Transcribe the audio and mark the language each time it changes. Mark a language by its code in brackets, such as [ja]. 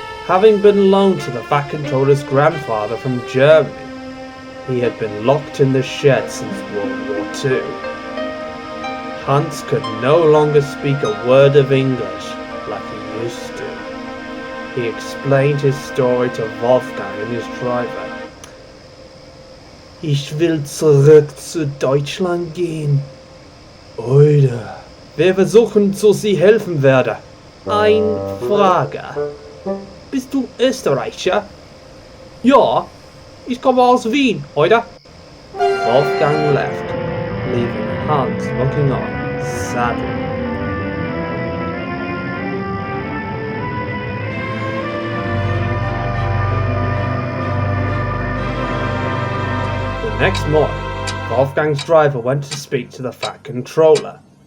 [en] Having been loaned to the Vat Controller's grandfather from Germany, he had been locked in the shed since World War II. Hans could no longer speak a word of English like he used to. He explained his story to Wolfgang and his driver. [de] Ich will zurück zu Deutschland gehen. Oida. Wir versuchen, zu Sie helfen werde. Eine Frage. Bist du Österreicher? Ja, ich komme aus Wien, oder? [en] Wolfgang left, leaving Hans looking on sadly. The next morning, Wolfgang's driver went to speak to the Vat Controller.